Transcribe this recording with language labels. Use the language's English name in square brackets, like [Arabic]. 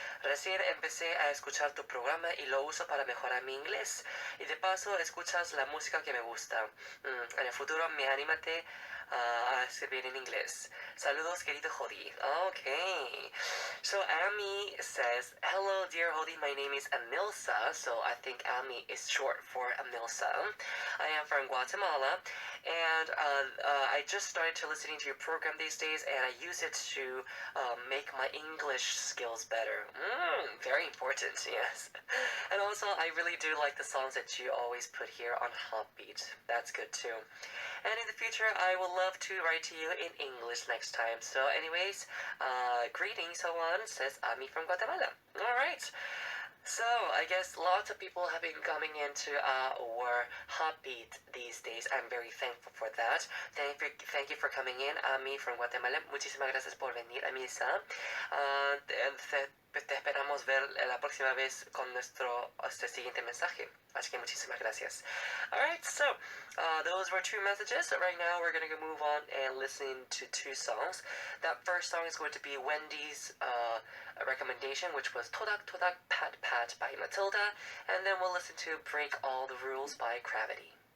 [Spanish] Recién empecé a escuchar tu programa y lo uso para mejorar mi inglés. Y de paso escuchas la música que me gusta. En el futuro me anímate a escribir en inglés. Saludos querido Jodi." Okay. [English] So Ami says, "Hello dear Jodi, my name is Amilza." So I think Ami is short for Amilza. I am from Guatemala, and I just started to listening to your program these days, and I use it to make my English skills better. Very important, yes. And also, I really do like the songs that you always put here on HOTBEAT. That's good too. And in the future, I would love to write to you in English next time. So anyways, greetings, Juan, says Ami from Guatemala. Alright. So, I guess lots of people have been coming into our HOTBEAT these days. I'm very thankful for that. Thank you for coming in, Ami from Guatemala. [Spanish] Muchísimas gracias por venir, Amisa. Te esperamos ver la próxima vez con nuestro siguiente mensaje. Así que muchísimas gracias. [English] Alright, so those were two messages. Right now we're going to move on and listen to two songs. That first song is going to be Wendy's recommendation, which was Todak Todak Pat Pat by Matilda. And then we'll listen to Break All the Rules by Gravity.